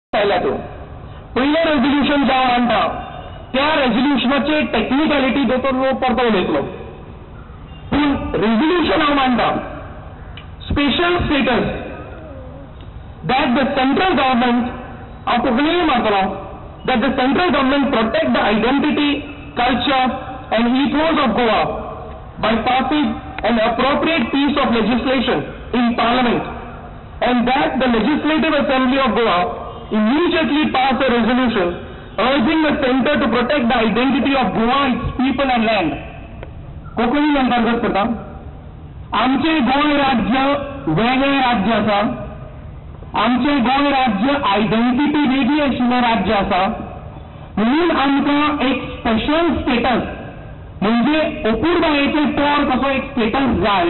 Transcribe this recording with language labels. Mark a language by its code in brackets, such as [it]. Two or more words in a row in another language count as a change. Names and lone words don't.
[kok] तो पहिलं रेझोल्युशन जेव्हा मांडटा त्या रेझोल्युशनाचे टेक्निकॅलिटी दोतोर परतो उलयतलो. पूण रेझोल्युशन हांव मांडटा [en] special status that the central government, [kok] हांव कोंकणीन मारतलो, [en] that the central government protect the identity, culture and ethos of Goa by passing an appropriate piece of legislation in Parliament, and that the Legislative Assembly of Goa immediately pass a resolution urging the center to protect the identity of Goa, its people and land. [kok] कोंकणीन अंतर्गत करता आमचे गोंय राज्य वेगळें राज्य आसा, आमचे गोंय राज्य आयडेंटिटी वेगळी आशिल्लें राज्य आसा, म्हणून आमकां एक [en] special status [kok] म्हणजे अपूर्बायेचो तोर कसो एक स्टेटस जाय.